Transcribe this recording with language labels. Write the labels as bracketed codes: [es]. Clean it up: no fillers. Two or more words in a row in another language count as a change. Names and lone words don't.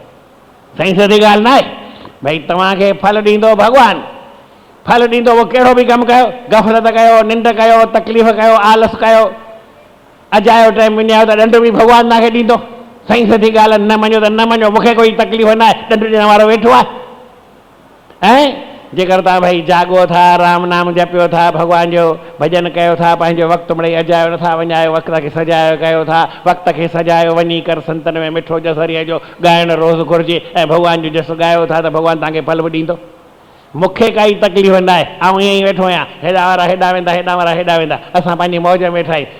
[sd] सही सदी ॻाल्हि न आहे भई तव्हांखे फल ॾींदो भॻवानु, फल ॾींदो उहो कहिड़ो बि कमु कयो, गफ़लत कयो, निंड कयो, तकलीफ़ कयो, आलस कयो, अॼु आयो टाइम विञायो त ॾंड बि भॻवानु तव्हांखे ॾींदो। सही सदी ॻाल्हि न मञो त न मञो, मूंखे कोई तकलीफ़ न आहे, ॾंड ॾियण वारो वेठो आहे। ऐं जेकर तव्हां भई जाॻो था, राम नाम जपियो था, भॻवान जो भॼन कयो था, पंहिंजो वक़्तु मिड़ई अजायो नथा वञायो, वक़्त खे सजायो कयो था, वक़्त खे सजायो वञी कर संतनि में मिठो जस हरीअ जो ॻाइणु रोज़ु घुरिजे, ऐं भॻवान जो जस ॻायो था त भॻवानु तव्हांखे फल बि ॾींदो। मूंखे काई तकलीफ़ न आहे, ऐं ईअं ई वेठो आहियां, हेॾा वारा हेॾा वेंदा, हेॾा वारा हेॾा वेंदा, असां पंहिंजी मौज में वेठा आहियूं।